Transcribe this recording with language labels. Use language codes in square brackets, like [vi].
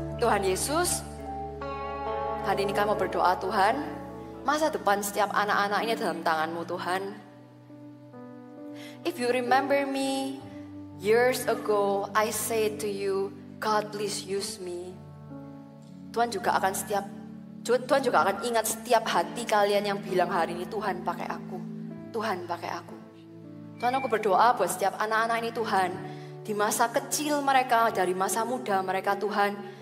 [id] Tuhan Yesus, hari ini kami berdoa Tuhan, masa depan setiap anak-anak ini dalam tangan-Mu Tuhan. [en] If you remember me, years ago I said to you, God please use me. [id] Tuhan juga akan ingat setiap hati kalian yang bilang hari ini, Tuhan pakai aku. Tuhan pakai aku. Tuhan, aku berdoa buat setiap anak-anak ini Tuhan. Di masa kecil mereka, dari masa muda mereka Tuhan.